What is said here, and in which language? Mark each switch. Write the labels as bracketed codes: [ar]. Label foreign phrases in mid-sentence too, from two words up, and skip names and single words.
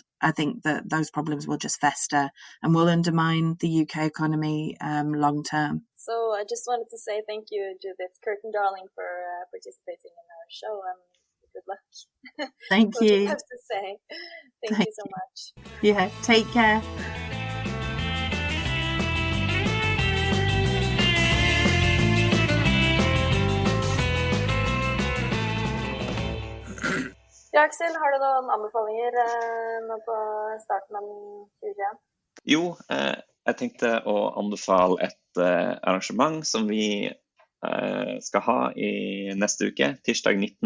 [en] I think that those problems will just fester and will undermine the UK economy long term. So I just wanted to say thank you, Judith Kirton-Darling, for participating in our show, and good luck. Thank That's you. what I have to say. Thank you so much. Yeah, take care. [no] Ja, Aksel, har du noen anbefalinger nå på starten av 2021? Jo, jeg tenkte å anbefale et arrangement som vi skal ha i neste uke, tirsdag 19.